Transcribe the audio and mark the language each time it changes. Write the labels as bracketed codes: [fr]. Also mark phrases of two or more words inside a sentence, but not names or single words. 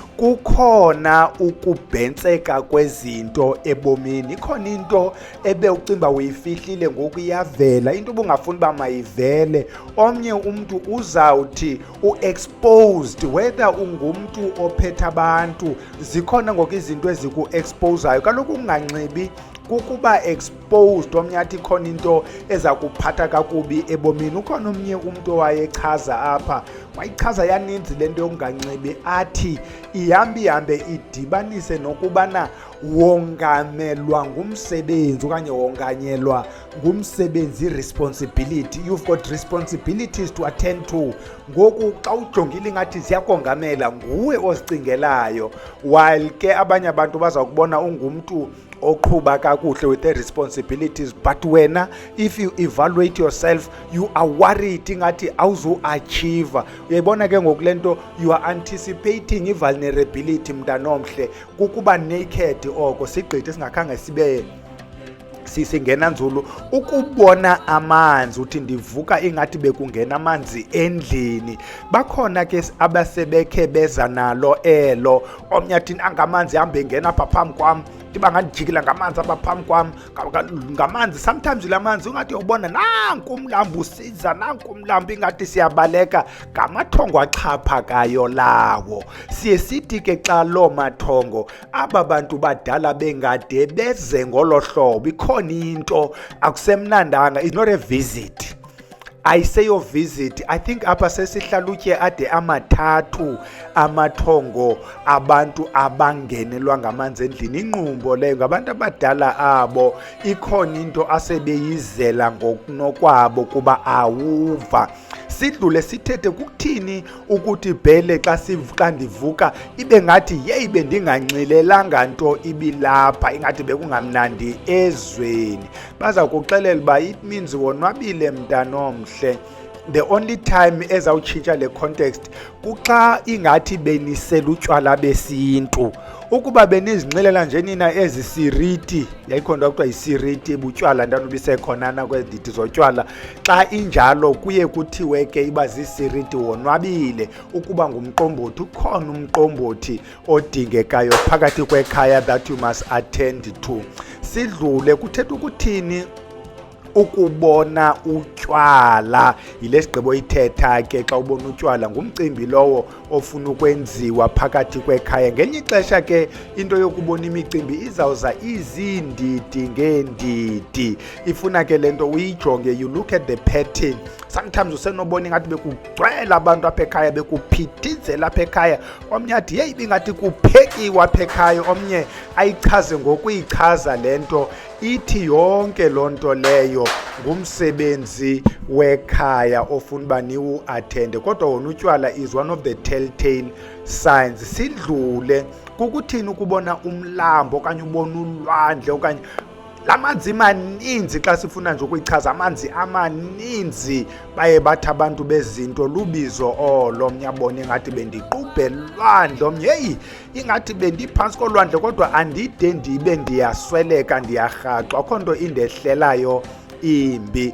[xh] kukhona ukubhentseka kwezinto ebomini ikhona into ebe ucimba uyifihlile ngoku iyavela into ubungafuni uba mayivele omnye umuntu uzawuthi u-exposed whether ungumntu ophethe abantu zikhona ngoku izinto eziku-exposayo kaloku unganxibi kukuba exposed omnye athi khona into eza kuphatha kakubi ebomini ukhona omnye umuntu owayechaza apha wayichaza yaninzi lento yokunganxibi athi ihambe idibanise nokubana wongamelwa ngumsebenzi okanye wonganyelwa ngumsebenzi [en] responsibility you've got responsibilities to attend [xh] to ngoku xa ujongile ingathi ziyakongamela nguwe ozicingelayo while ke abanye abantu baza kubona ungumntu oqhuba kakuhle [en] with the responsibilities but [xh] wena [en] if you evaluate yourself you are worried [xh] ingathi awuzu-achieve uyayibona ke ngokulento [en] you are anticipating [xh] i-vulnerability mntanomhle kukuba naked oko sigqithe singakhange sibe sisingena nzulu ukubona amanzi uthi ndivuka ingathi bekungena amanzi endlini bakhona ke abasebekhe beza nalo elo omnye athi angamanzi hambe ngena apha phambi kwam ndiba ngandijikela ngamanzi abaphambi kwam ngamanzi. Sometimes la manzi ungathi uyobona nanku umlambo siza, nanku umlambo ingathi siyabaleka, ngamathongo axhaphakayo lawo. Siye sithi ke xa loo mathongo aba bantu badala bengade beze ngolo hlobo, ikhona into akusemnandanga. [en] It's not a visit, ayiseyo visit. I think [xh] apha sesihlalutye ade amathathu amathongo abantu abangenelwa ngamanzi endlini. Inqumbo leyo ngabantu abadala abo, ikhona into asebeyizela ngokunokwabo kuba awuva. Sidlule sithethe kukuthini ukuthi bhele xa ndivuka ibe ngathi yeyi bendinganxilelanga nto ibilapha, ingathi bekungamnandi ezweni. Baza kuxelela uba [en] it means [xh] wonwabile mntanomhle. [en] The only time [xh] ezawutshintsha le context kuxa ingathi benisela utywala besintu. Ukuba benizinxilela nje nina ezisiriti, yayikhona kuthiwa yisiriti butywala ndanobisekhonana kwezindidi zotywala. Xa injalo kuye kuthiwe ke iba zisiriti wonwabile. Ukuba ngumqombothi, ukhona umqombothi odingekayo phakathi kwekhaya [en] that you must attend to. [xh] Sidlule kuthetha ukuthini ukubona utywala. Yile sigqibo ithetha ke xa ubona utywala ngumcimbi lowo ofuna ukwenziwa phakathi kwekhaya. Ngenye ixesha ke into yokubona imicimbi izawuza izindidi ngeendidi. Ifuna ke lento uyijonge, [en] you look at the pattern. [xh] Sometimes usenobona ingathi bekugcwele abantu apha ekhaya, bekuphithizela apha ekhaya. Omnye athi yeyi bingathi kuphekiwa apha ekhaya, omnye ayichaze ngokuyichaza lento. Ithi yonke loo nto leyo ngumsebenzi wekhaya ofuna uba niwu-athende. Kodwa wona utywala [en] is one of the telltale signs. [xh] Sidlule kukuthini ukubona umlambo okanye ubona ulwandle okanye la manzi maninzi. Xa sifuna nje ukuyichaza amanzi amaninzi, baye bathi abantu bezinto lubizo olo. Omnye abone ingathi bendiqubhe lwandle, omnye yeyi ingathi bendiphantsi kolwandle kodwa andide ndibe ndiyasweleka, ndiyarhaxwa, akho nto indehlelayo imbi.